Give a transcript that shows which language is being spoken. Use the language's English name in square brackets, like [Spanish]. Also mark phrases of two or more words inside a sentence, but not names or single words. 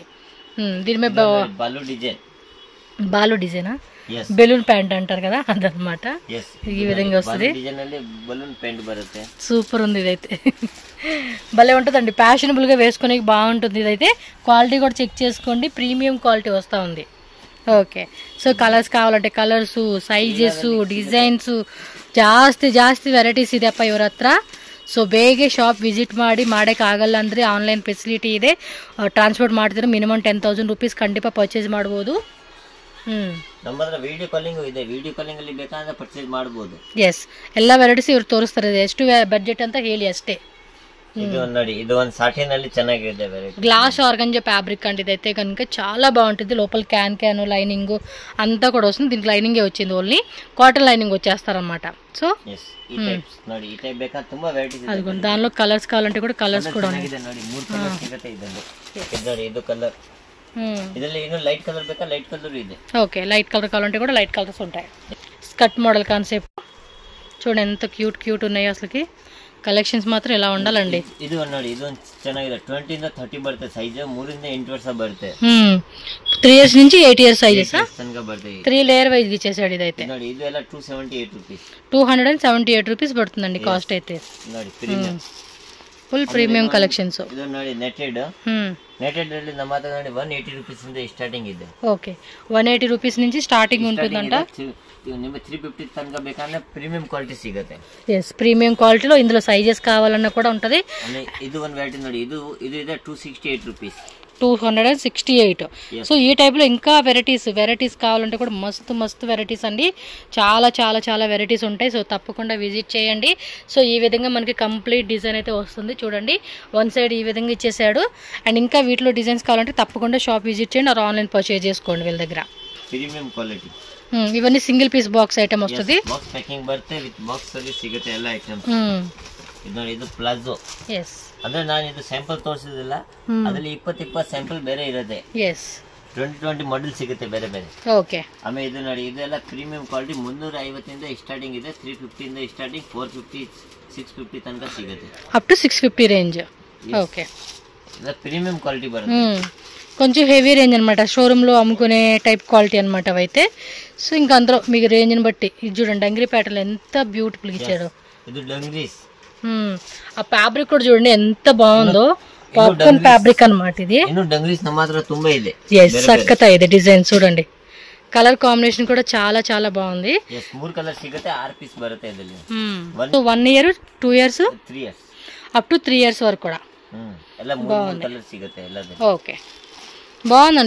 [Telugu] దీని మీద బాలు డిజైనా [English] balloon pant [Telugu] అంటారు కదా అదనమాట. ఈ విధంగా వస్తుంది. సూపర్ ఉంది ఇదైతే. భలే ఉంటుందండి, ఫ్యాషనబుల్గా వేసుకునే బాగుంటుంది. ఇదైతే క్వాలిటీ కూడా చెక్ చేసుకోండి, [English] premium quality [Telugu] వస్తూ ఉంది. [English] okay so [Telugu] కలర్స్ కావాలంటే కలర్స్, సైజెస్, [Kannada] ಡಿಸೈನ್ಸ್ ಜಾಸ್ತಿ ವೆರೈಟೀಸ್ ಇದೆಪ್ಪ ಇವ್ರ ಹತ್ರ. ಸೊ ಬೇಗ [English] shop visit [Kannada] ಮಾಡಿ ಮಾಡೋಕ್ಕಾಗಲ್ಲ ಅಂದರೆ [English] online facility [Kannada] ಇದೆ. ಟ್ರಾನ್ಸ್ಪೋರ್ಟ್ ಮಾಡ್ತಿದ್ರೆ [English] minimum 10,000 rupees [Kannada] ಖಂಡಿತ ಪರ್ಚೇಸ್ ಮಾಡ್ಬೋದು. ನಮ್ಮತ್ರ [English] video calling [Kannada] ಇದೆ, [English] video calling [Kannada] ಅಲ್ಲಿ ಬೇಕಾದ್ರೆ ಪರ್ಚೇಸ್ ಮಾಡಬಹುದು. ಎಸ್ ಎಲ್ಲ ವೆರೈಟೀಸ್ ಇವರು ತೋರಿಸ್ತಾರೆ. ಎಷ್ಟು ಬಜೆಟ್ ಅಂತ ಹೇಳಿ ಅಷ್ಟೇ. ಇದು ನೋಡಿ ಇದು ಒಂದು ಸಾಟಿನ್ ಅಲ್ಲಿ ಚೆನ್ನಾಗಿದೆ ವೆರೈಟಿ. [English] glass organza fabric [Telugu] అండి ఇదైతే కనుక చాలా బాగుంటుంది. లోపల [English] can lining [Telugu] అంతా కూడా వస్తుంది. దీనికి లైనింగే వచ్చింది, [English] only cotton lining [Telugu] వచ్చేస్తారనమాట. సో [Kannada] ನೋಡಿ ಈ ಟೈಪ್ ಬೇಕಾ ತುಂಬಾ ವೆರೈಟೀಸ್ ಇದೆ. [Telugu] అదిగో దానిలో కలర్స్ కావాలంటే కూడా కలర్స్ కూడా ఉన్నాయి. [Kannada] ನೋಡಿ 3 ಕಲರ್ ಸಿಗುತ್ತೆ ಇದರಲ್ಲಿ. ಇದು ನೋಡಿ ಇದು ಕಲರ್. ಇದರಲ್ಲಿ ಇನ್ನು [English] light colour [Kannada] ಬೇಕಾ [English] light colour [Kannada] ಇದೆ. [English] okay light colour [Telugu] కావాలంటే కూడా [English] light colours [Telugu] ఉంటాయి. [English] skirt model concept [Telugu] చూడండి ఎంత క్యూట్ ఉన్నాయో అసలుకి. కలెక్షన్స్ మాత్రం ఇలా ఉండాలండి. [Kannada] ಇದು ನೋಡಿ ಇದು ಚೆನ್ನಾಗಿದೆ. 20 ಇಂದ 30 ಬರುತ್ತೆ ಸೈಜ್. 3 ಇಂದ 8 ವರ್ಷ ಬರುತ್ತೆ. [English] 3 years నుంచి 8 years సైజెస్ [Kannada] ತನಕ ಬರುತ್ತೆ. [English] 3 layer wise [Telugu] ఇచ్చేసాడు ఇదైతే. [Kannada] ನೋಡಿ ಇದು ಎಲ್ಲ 278 రూపీస్. [Telugu] 278 రూపీస్ పడుతుందండి కాస్ట్ అయితే. [Kannada] ನೋಡಿ ಪ್ರೀಮಿಯಂ [English] full premium collections. [Kannada] ಇದು ನೋಡಿ ನೆಟೆಡ್ ಅಲ್ಲಿ ನಮ್ಮ ಹತ್ರ ನೋಡಿ 180 ರೂಪೀಸ್ ಇಂದ ಸ್ಟಾರ್ಟಿಂಗ್ ಇದೆ. [Telugu] ఓకే 180 రూపీస్ నుంచి స్టార్టింగ్ ఉంటుందంట. [Kannada] ನಿಮಗೆ 350 ತನಕ ಬೇಕಂದ್ರೆ [English] premium quality [Kannada] ಸಿಗುತ್ತೆ. [English] yes premium quality [Telugu] ఇందులో సైజెస్ కావాలన్నా కూడా ఉంటది. [Kannada] ಇದು ಒಂದು వెరైటీ ನೋಡಿ ಇದು ಇದೆ 268 రూపీస్. 268. [Telugu] సో ఈ టైప్లో ఇంకా వెరైటీస్ కావాలంటే కూడా మస్తు వెరైటీస్ అండి. చాలా వెరైటీస్ ఉంటాయి. సో తప్పకుండా విజిట్ చేయండి. సో ఈ విధంగా మనకి [English] complete design [Telugu] అయితే వస్తుంది చూడండి. [English] one side [Telugu] ఈ విధంగా ఇచ్చేసాడు. అండ్ ఇంకా వీటిలో డిజైన్స్ కావాలంటే తప్పకుండా [English] shop visit [Telugu] చేయండి, [English] or online purchase [Telugu] చేసుకోండి వీళ్ళ దగ్గర. [English] premium quality [Telugu] ఇవన్నీ సింగిల్ పీస్ బాక్స్ ఐటమ్ వస్తుంది. [English] box packing [Kannada] ಬರುತ್ತೆ [English] with box service [Kannada] ಸಿಗುತ್ತೆ ಎಲ್ಲ ಐಟಮ್ಸ್. ಇದು ನೋಡಿ ಇದು ಪ್ಲಾಜೋ. ಅಂದ್ರೆ ನಾನು ಇದು ಸ್ಯಾಂಪಲ್ ತೋರಿಸಿದಿಲ್ಲ, ಅದರಲ್ಲಿ 20 ಸ್ಯಾಂಪಲ್ ಬೇರೆ ಇರುತ್ತೆ. 20 ಮಾಡೆಲ್ ಸಿಗುತ್ತೆ ಬೇರೆ ಬೇರೆ. ಓಕೆ. ಆಮೇಲೆ ಇದು ನೋಡಿ, ಇದೆಲ್ಲ [English] premium quality. [Kannada] 350 ಇಂದ ಸ್ಟಾರ್ಟಿಂಗ್ ಇದೆ, 350 ಇಂದ ಸ್ಟಾರ್ಟಿಂಗ್, 450 650 ತನಕ ಸಿಗುತ್ತೆ. [English] up to 650 range. okay. [Telugu] ఇది [English] premium quality [Telugu] బರುತ್ತೆ. కొంచెం [English] heavy range [Telugu] అనమాట, షోరూంలో అమ్ముకునే [English] type quality [Telugu] అనమాట అవైతే. సో ఇంకా అందులో మీకు రేంజ్ని బట్టి ఇది చూడండి, [English] dungaree pattern [Telugu] ఎంత బ్యూటిఫుల్ ఇచ్చాడు. ఇది డంగిరీస్. ఆ ఫ్యాబ్రిక్ కూడా చూడండి ఎంత బాగుందో, [English] popcorn fabric [Telugu] అన్నమాట ఇది. [Kannada] ಇನ್ನು డంగిరీస్ ಮಾತ್ರ ತುಂಬಾ ಇದೆ. ಸಕ್ಕತ್ ಇದೆ [Telugu] డిజైన్ చూడండి, [English] colour combination [Telugu] కూడా చాలా చాలా బాగుంది. [Kannada] 3 కలర్ సిಗುತ್ತೆ, 6 పీస్ బರುತ್ತೆ ಇದರಲ್ಲಿ. [English] 1 year 2 years 3 years up to 3 years [Telugu] వరకు కూడా [Kannada] ಎಲ್ಲ 3 కలర్ సిಗುತ್ತೆ ಎಲ್ಲದೂ. [Telugu] ఓకే, బాగుందండి.